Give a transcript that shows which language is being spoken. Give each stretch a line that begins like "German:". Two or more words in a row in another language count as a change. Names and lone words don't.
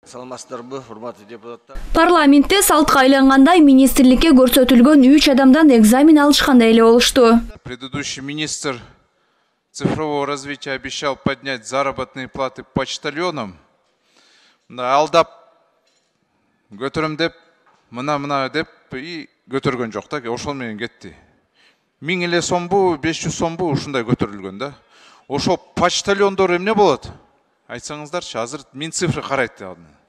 Kyrgyz: Саламатсыздарбы, урматтуу депутаттар. Парламентте салтка айлангандай министрликке көрсөтүлгөн 3 адамдан экзамен алышкандай эле болушту.
Russian: Предыдущий министр цифрового развития обещал поднять заработные платы почтальонам.
Kyrgyz: Алдап көтөрөм деп, мына деп и көтөргөн жок да, ошол менен кетти. 1000 эле сомбу, 500 сомбу ушундай көтөрүлгөн да. Ошол почтальондор эмне болот? Айтсаңыздарчы, азыр мен цифры карайт деп.